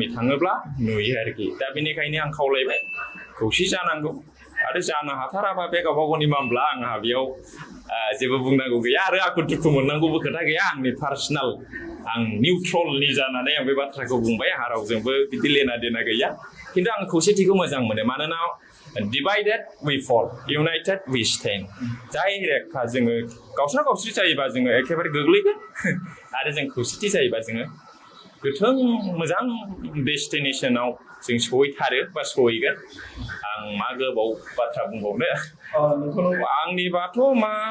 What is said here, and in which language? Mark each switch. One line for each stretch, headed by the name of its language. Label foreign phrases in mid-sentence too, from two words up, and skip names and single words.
Bodo: थाङोब्ला नुयो आरोखि दा बेनिखायनो आं खावलायबाय खौसे जानांगौ आरो जानो हाथाराबा बे गावबा गावनि मामला आंहा बेयाव जेबो बुंनांगौ गैया आरो आखु दुखु मोननांगौबो खोथा गैया आंनि पार्सनेल आं निउट्रलनि जानानै आं बे बाथ्राखौ बुंबाय आंहा रावजोंबो बिदि
Hindi: लेना देना
Bodo: गैया खिन्थु आं खौसेथिखौ मोजां मोनो मानोना
English: divided we fall united we stand
Bodo: जाय रेखा जोङो गावस्रा गावस्रि जायोबा जोङो एखेबारे गोग्लैगोन आरो जों खौसेथि जायोबा जोङो गोथों मोजां डेस्टिनेसनाव जों सहैथारो बा सहैगोन आं मा गोबाव बाथ्रा बुंबावनो आंनिबाथ' मा